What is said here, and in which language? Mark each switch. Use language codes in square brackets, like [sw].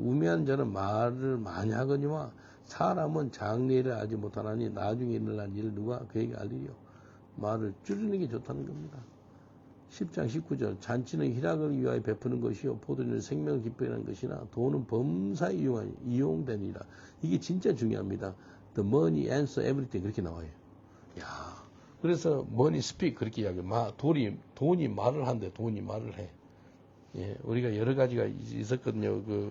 [ko] 우매한 자는 말을 많이 하거니와 사람은 장래를 알지 못하나니 나중에 일어날 일을 누가 그에게 알리리요. 말을 줄이는 게 좋다는 겁니다. 10장 19절. 잔치는 희락을 위하여 베푸는 것이요 포도주는 생명을 기뻐하는 것이나 돈은 범사에 이용되니라. 이게 진짜 중요합니다. [en] The money answer everything [ko] 그렇게 나와요. 야, 그래서 [en] money speak [ko] 그렇게 이야기해요. 돈이 말을 한대. 돈이 말을 해. 예, 우리가 여러 가지가 있었거든요.